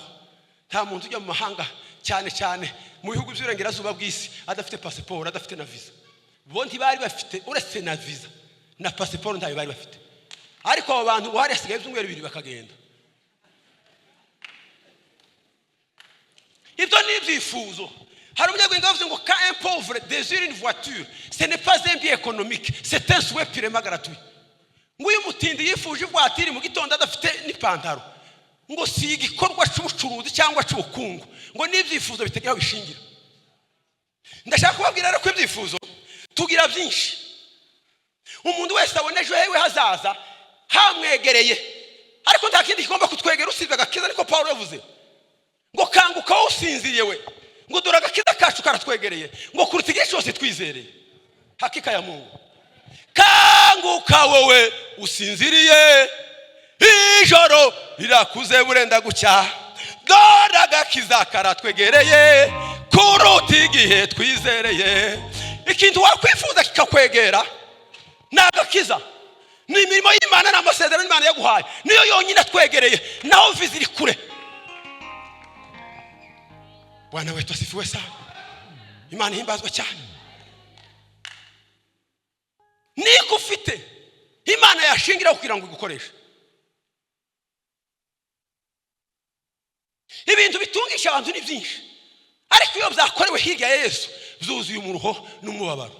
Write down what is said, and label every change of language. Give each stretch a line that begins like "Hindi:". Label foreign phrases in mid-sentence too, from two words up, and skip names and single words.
Kinyarwanda: Nta muntu ujya mu mahanga cyane cyane mu bihugu by'Uburengerazuba bw'isi adafite passport, adafite na visa. Bo ntibari bafite uretse na visa na passport, ntayo bari bafite. Ariko abo bantu ngo hari hasigaye ibyumweru 2 bakagenda. Ibyo ni ibyifuzo. Hari umunyabwenge wavuze ngo
French: quand un pauvre désire une voiture, ce n'est pas un bien économique, c'est un souhait purement gratuit.
Kinyarwanda: Ngo uyu mutindi yifuje ivoitire mu gitondo adafite n'ipantaro, ngo si igikorwa cy'ubucuruzi cyangwa cy'ubukungu, ngo n'ibyifuzo bitegera bishingira. Ndashaka kubabwira rero ko ibyifuzo tugira byinshi. Umuntu wese aboneje hewe hazaza hamwegereye, ariko nta kindi kigomba kutwegera usibye agakiza, niko Paulo yavuze ngo kanguka usinziriye we, ngo dore agakiza kacu karatwegereye, ngo kuruta igihe cyose twizereye.
Swahili: Hakika ya Mungu.
Kinyarwanda: Kanguka wowe usinziriye, ijoro rirakuze burenda gucya, dore agakiza karatwegereye kuruta igihe twizereye. Ikintu wakwifuza kikakwegera n'agakiza, ni imirimo y'Imana n'amasezerano y'Imana yaguhaye, niyo yonyine atwegereye, naho viziri kure.
Swahili: Bwana wetu asifiwe sana.
Kinyarwanda: Imana ihimbazwe cyane. Niko ufite Imana yashingira kugira ngo igukoreshe. Ibintu bitungisha abantu ni byinshi, ariko iyo byakorewe hirya ya Yesu byuzuye umuruho n'umubabaro.